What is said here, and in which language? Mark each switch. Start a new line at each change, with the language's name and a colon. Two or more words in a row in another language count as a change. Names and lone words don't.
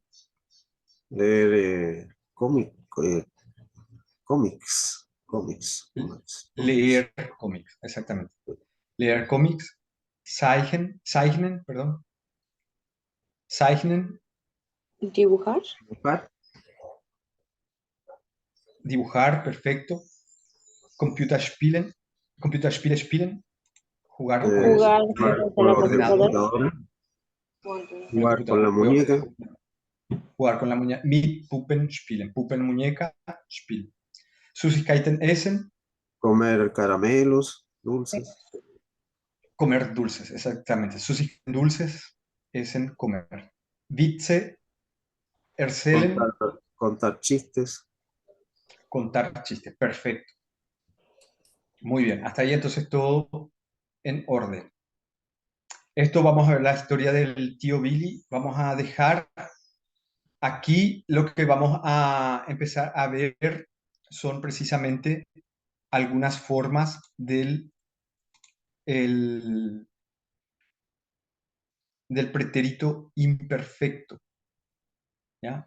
Spanish: Leer eh, cómics. leer cómics, exactamente. Leer cómics, zeichnen, perdón, zeichnen, Dibujar. Dibujar. dibujar, perfecto.
German: Computerspielen, Computerspiele spielen,
Spanish: jugar juegos Jugar Jugar juegos de con la la ordenador, computadora. computadora. con el Jugar con la computador, muñeca. jugar con la muñeca,
German: mit Puppen spielen, Puppen muñeca, spielen. Süßigkeiten essen,
Spanish: Comer caramelos, dulces. comer dulces, exactamente.
German: Süßigkeiten dulces, essen, comer. Witze erzählen,
Spanish: Contar chistes. contar chistes, perfecto. Muy bien, hasta ahí entonces todo en orden. Esto vamos a ver la historia del tío Billy. Vamos a dejar aquí lo que vamos a empezar a ver son precisamente algunas formas el- del pretérito imperfecto, ¿ya?